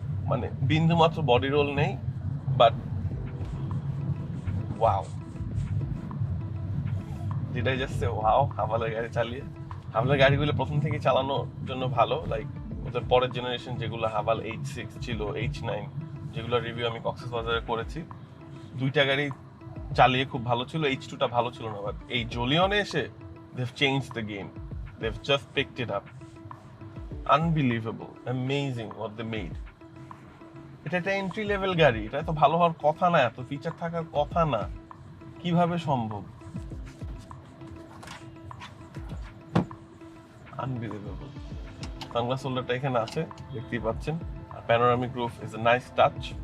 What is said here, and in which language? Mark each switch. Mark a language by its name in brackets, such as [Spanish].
[Bangla] মানে বিন্দু মাত্র বডি রোল নেই, বাট ওয়াও, যেটাই যাচ্ছে ওয়াও। হাভালের গাড়ি চালিয়ে, হাভালের গাড়িগুলো প্রথম থেকে চালানোর জন্য ভালো। লাইক ওদের পরের জেনারেশন যেগুলো হাভাল H6 ছিল, H9, যেগুলো রিভিউ আমি কক্সবাজারে করেছি, দুইটা গাড়ি চালিয়ে খুব ভালো ছিল। H2টা ভালো ছিল না, বাট এই জোলিয়নে এসে [English] they've changed the game, they've just picked it up. Unbelievable, amazing what they made. [Bangla] এটা একটা এন্ট্রি লেভেল গাড়ি, এটা এত ভালো হওয়ার কথা না, এত ফিচার থাকার কথা না, কিভাবে সম্ভব? আনবিলিভেবল। সানগ্লাস হোল্ডারটা এখানে আছে, দেখতেই পাচ্ছেন। [English] আর panoramic roof is a nice touch.